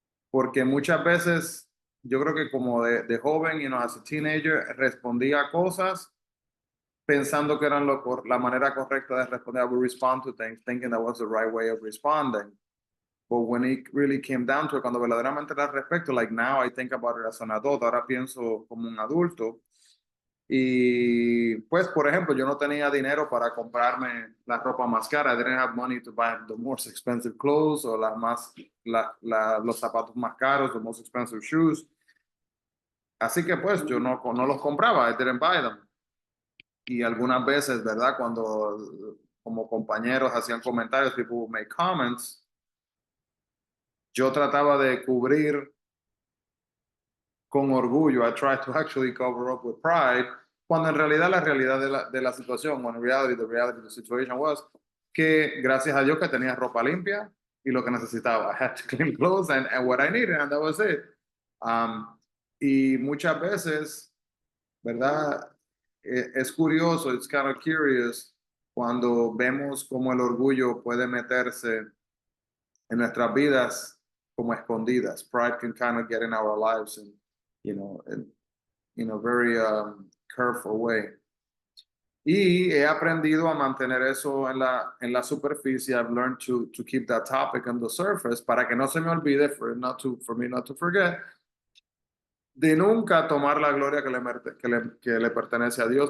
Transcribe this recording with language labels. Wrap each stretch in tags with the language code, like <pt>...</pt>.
<es>Porque muchas veces yo creo que como de joven,</es> <en>as a teenager,</en> <es>respondía a cosas pensando que eran la manera correcta de responder.</es> <en>I would respond to things thinking that was the right way of responding. But when it really came down to it,</en> <es>cuando verdaderamente era al respecto,</es> <en>like now I think about it as an adult,</en> <es>ahora pienso como un adulto. Y pues, por ejemplo, yo no tenía dinero para comprarme la ropa más cara.</es> <en>I didn't have money to buy the most expensive clothes</en> <es>o los zapatos más caros,</es> <en>the most expensive shoes.</en> <es>Así que pues yo no los compraba,</es> <en>I didn't buy them.</en> <es>Y algunas veces, ¿verdad? Cuando como compañeros hacían comentarios,</es> <en>people would make comments,</en> <es>yo trataba de cubrir con orgullo.</es> <en>I tried to actually cover up with pride,</en> <es>cuando en realidad la realidad de la situación,</es> <en>when in reality, the reality of the situation was</en> <es>que gracias a Dios que tenía ropa limpia y lo que necesitaba.</es> <en>I had clean clothes and what I needed, and that was it.</en> <es>Y muchas veces, ¿verdad? Es curioso,</es> <en>it's kind of curious,</en> <es>cuando vemos cómo el orgullo puede meterse en nuestras vidas como escondidas.</es> <en>Pride can kind of get in our lives and, in a very careful way.</en> <es>Y he aprendido a mantener eso en la superficie.</es> <en>I've learned to keep that topic on the surface</en> <es>para que no se me olvide,</es> <en>for me not to forget,</en> <es>de nunca tomar la gloria que le pertenece a Dios.</es>